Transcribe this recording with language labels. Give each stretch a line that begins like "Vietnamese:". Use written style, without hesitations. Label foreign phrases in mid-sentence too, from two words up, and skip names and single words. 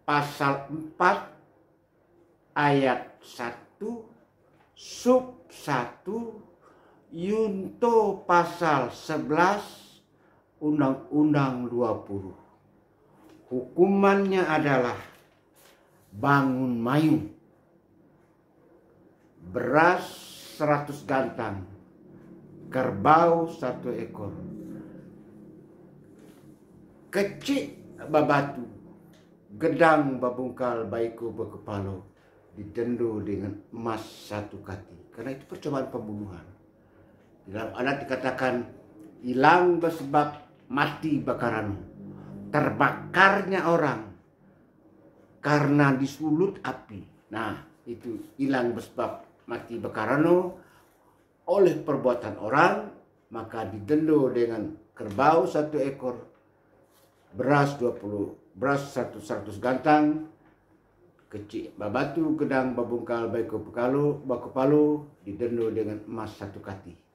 Indonesian: Pasal 4 ayat 1 sub 1 Yunto pasal 11 Undang-Undang 20. Hukumannya adalah bangun mayung, beras 100 gantang, kerbau 1 ekor,
Minangkabau: kecik babatu, gedang babungkal baiko berkepalo, didendo dengan emas 1 kati.
Indonesian: Karena itu percobaan pembunuhan. Di dalam adat dikatakan hilang bersebab mati bakaran, terbakarnya orang karena disulut api. Nah itu hilang bersebab mati bakarano oleh perbuatan orang, maka didendo dengan kerbau 1 ekor, beras 100 gantang,
Minangkabau: kecil babatu, gedang babungkal baiko palo, didendo
Indonesian: dengan emas 1 kati.